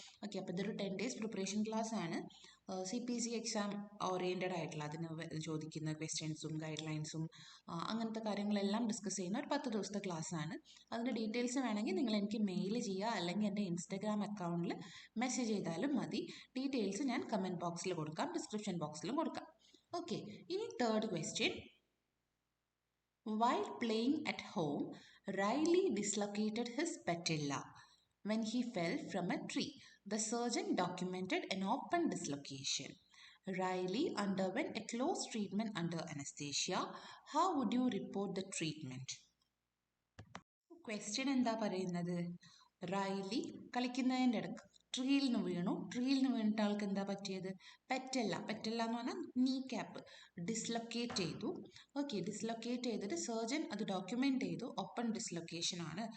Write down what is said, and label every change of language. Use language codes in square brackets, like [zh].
[ml] Okay, അപ്പോൾ ഇതൊരു 10 days preparation class ആണ്. CPC എക്സാം ഓറിയൻറ്റഡ് ആയിട്ടുള്ള, അതിന് ചോദിക്കുന്ന ക്വസ്റ്റ്യൻസും ഗൈഡ് ലൈൻസും അങ്ങനത്തെ കാര്യങ്ങളെല്ലാം ഡിസ്കസ് ചെയ്യുന്ന ഒരു 10 ദിവസത്തെ ക്ലാസ് ആണ്. അതിൻ്റെ ഡീറ്റെയിൽസ് വേണമെങ്കിൽ നിങ്ങൾ എനിക്ക് മെയിൽ ചെയ്യുക, അല്ലെങ്കിൽ എൻ്റെ ഇൻസ്റ്റഗ്രാം അക്കൗണ്ടിൽ മെസ്സേജ് ചെയ്താലും മതി. ഡീറ്റെയിൽസ് ഞാൻ കമൻറ്റ് ബോക്സിൽ കൊടുക്കാം, ഡിസ്ക്രിപ്ഷൻ ബോക്സിലും കൊടുക്കാം. ഓക്കെ, ഇനി third question. [en] While playing at home, Riley dislocated his patella when he fell from a tree. The surgeon documented an open dislocation. Riley underwent a close treatment under anesthesia. How would you report the treatment? [ml] Question എന്താ പറയുന്നത്, Riley കളിക്കുന്നതിൻ്റെ ഇടക്ക് ട്രീയിൽ നിന്ന് വീണു. ട്രീയിൽ നിന്ന് വീണിട്ട് ആൾക്ക് എന്താ പറ്റിയത്? പെറ്റല്ല എന്ന് പറഞ്ഞാൽ നീ ക്യാപ്പ് ഡിസ്ലൊക്കേറ്റ് ചെയ്തു. ഓക്കെ, ഡിസ്ലൊക്കേറ്റ് ചെയ്തിട്ട് സർജൻ അത് ഡോക്യുമെന്റ് ചെയ്തു. ഓപ്പൺ ഡിസ്ലൊക്കേഷൻ ആണ്.